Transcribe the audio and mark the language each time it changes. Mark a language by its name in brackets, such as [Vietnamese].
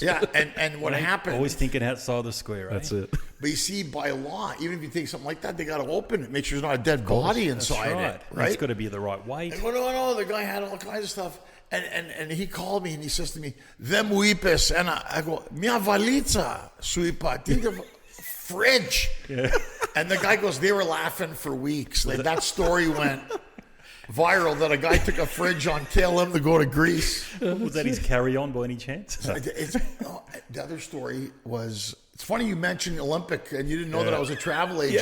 [English] Yeah, and what happened... Always thinking outside the square, right? That's it. But you see, by law, even if you take something like that, they got to open it, make sure there's not a dead body That's inside right. it, right? It's got to be the right weight. I go, no, the guy had all kinds of stuff. And he called me and he says to me, [Greek] δεν μου είπες ένα... [English] I go, [Greek] μια βαλίτσα σου είπα, τι είναι fridge. [English] And the guy goes, they were laughing for weeks. Like, that story went viral that a guy took a fridge on KLM to go to Greece. Was that his carry-on by any chance? The other story was, it's funny you mentioned Olympic and you didn't know that I was a travel agent.